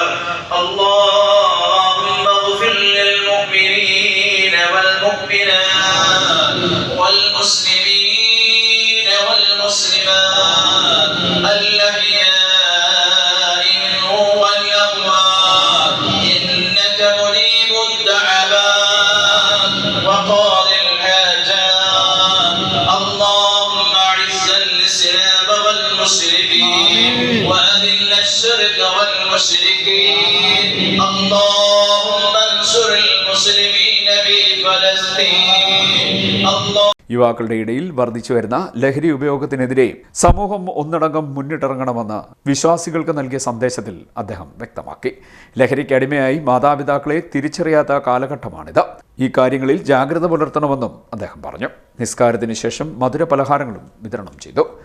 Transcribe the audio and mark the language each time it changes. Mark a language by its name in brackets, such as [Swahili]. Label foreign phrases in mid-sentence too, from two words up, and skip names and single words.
[Arabic] اللهم اغفر للمؤمنين والمؤمنات والمسلمين والمسلمات الأحياء منهم والأموات إنك مجيب الدعوات وقاضي الحاجات. اللهم أعز الإسلام والمسلمين وأذل الشرك والمشركين. اللهم انصر المسلمين في فلسطين. [Malayalam] യുവാക്കളുടെ ഇടയിൽ വർദ്ധിച്ചു വരുന്ന ലഹരി ഉപയോഗത്തിനെതിരെ സമൂഹം ഒന്നടങ്കം മുന്നിട്ടിറങ്ങണമെന്ന് വിശ്വാസികൾക്ക് നൽകിയ സന്ദേശത്തിൽ അദ്ദേഹം വ്യക്തമാക്കി. ലഹരിക്ക് അടിമയായി മാതാപിതാക്കളെ തിരിച്ചറിയാത്ത കാലഘട്ടമാണിത്. ഈ കാര്യങ്ങളിൽ ജാഗ്രത പുലർത്തണമെന്നും അദ്ദേഹം പറഞ്ഞു. നിസ്കാരത്തിന് ശേഷം മധുര പലഹാരങ്ങളും വിതരണം ചെയ്തു.